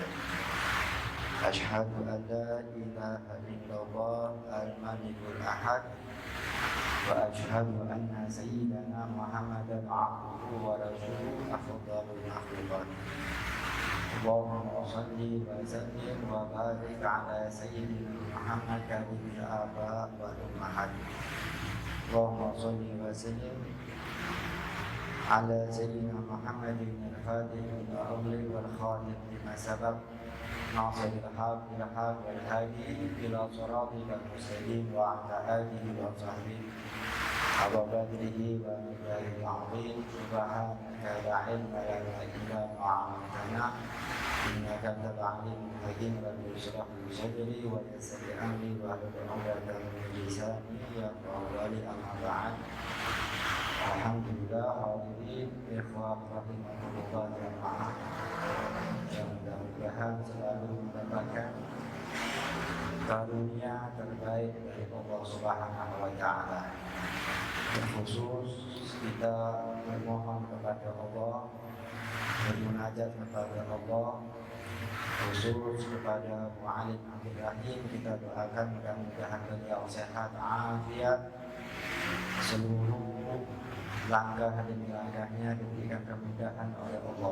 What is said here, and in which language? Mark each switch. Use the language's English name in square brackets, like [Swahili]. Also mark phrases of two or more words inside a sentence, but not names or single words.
[Arabic] أشهد أن لا إله إلا الله الملك الأحد وأشهد أن سيدنا محمدا عبده ورسوله أفضل المخلوقات. اللهم صل وسلم وبارك على سيدنا محمد كريم الآباء والأمهات. اللهم صل وسلم على سيدنا محمد الفاتح الأول والخاتم لما سبب ناصر الحق بالحق والهادي إلى صراطك المستقيم وعلى آله وصحبه على بدره ومقدار العظيم. سبحانك لا علم لنا إلا ما علمتنا إنك أنت العليم الحكيم. رب اشرح لي صدري ويسر لي أمري واحلل عقدة من لساني يفقهوا قولي. أما بعد. [Indonesian] Alhamdulillah [Arabic] الحاضرين إخوان رحمه الله [Indonesian] jamaah yang mudah-mudahan selalu mendapatkan karunia terbaik dari Allah [Arabic] سبحانه وتعالى. [Indonesian] Terkhusus kita memohon kepada Allah, bermunajat kepada Allah, khusus kepada Mu'alim Abdul Rahim, kita doakan mudah-mudahan beliau sehat afiat, seluruh langkah demi langkahnya diberikan kemudahan oleh Allah.